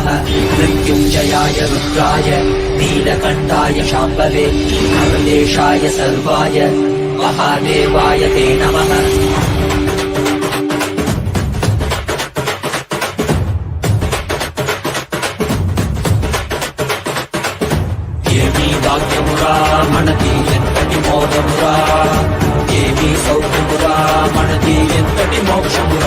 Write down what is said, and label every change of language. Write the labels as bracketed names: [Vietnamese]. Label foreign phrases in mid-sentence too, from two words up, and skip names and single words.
[Sanskrit] मृत्युञ्जयाय रुद्राय नीलकण्ठाय शाम्भवे नमदेशाय सर्वाय महादेवाय ते नमः। [Telugu] భాగ్యమురా మనకి ఎంతటి మోదమురా, ఏమీ సౌఖ్యమురా మనకి ఎంతటి మోక్షమురా.